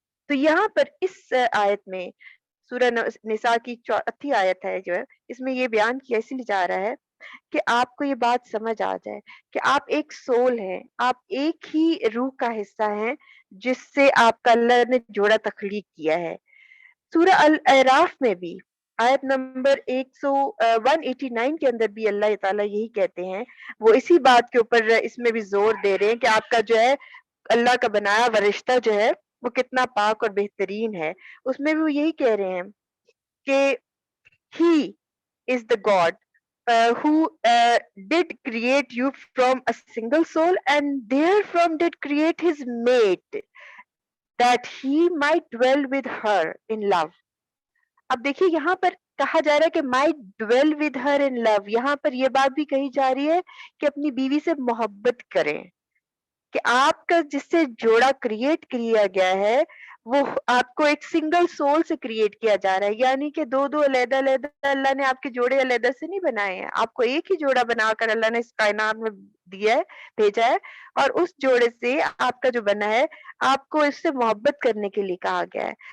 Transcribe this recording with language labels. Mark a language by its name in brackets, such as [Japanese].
[Urdu] تو یہاں پر اس آیت میں سورہ نساء کی 4 آیت ہے جو ہے، اس میں یہ بیان کیا اس لیے جا رہا ہے کہ آپ کو یہ بات سمجھ آ جائے کہ آپ ایک سول ہیں، آپ ایک ہی روح کا حصہ ہیں جس سے آپ کا اللہ نے جوڑا تخلیق کیا ہے. سورہ الاعراف میں بھی آیت نمبر 189 کے اندر بھی اللہ تعالیٰ یہی کہتے ہیں، وہ اسی بات کے اوپر اس میں بھی زور دے رہے ہیں کہ آپ کا جو ہے اللہ کا بنایا ہوا رشتہ جو ہے وہ کتنا پاک اور بہترین ہے. اس میں بھی وہ یہی کہہ رہے ہیں کہ [English] He is the God who did create you from a single soul and therefrom did create his mate that he might dwell with her in love. [Urdu] اب دیکھیے یہاں پر کہا جا رہا ہے کہ [English] might dwell with her in love. [Urdu] یہاں پر یہ بات بھی کہی جا رہی ہے کہ اپنی بیوی سے محبت کریں، کہ آپ کا جس سے جوڑا کریٹ کیا گیا ہے وہ آپ کو ایک سنگل سول سے کریٹ کیا جا رہا ہے، یعنی کہ دو علیحدہ علیحدہ اللہ نے آپ کے جوڑے علیحدہ سے نہیں بنائے ہیں، آپ کو ایک ہی جوڑا بنا کر اللہ نے اس کائنات میں دیا ہے، بھیجا ہے، اور اس جوڑے سے آپ کا جو بنا ہے آپ کو اس سے محبت کرنے کے لیے کہا گیا ہے.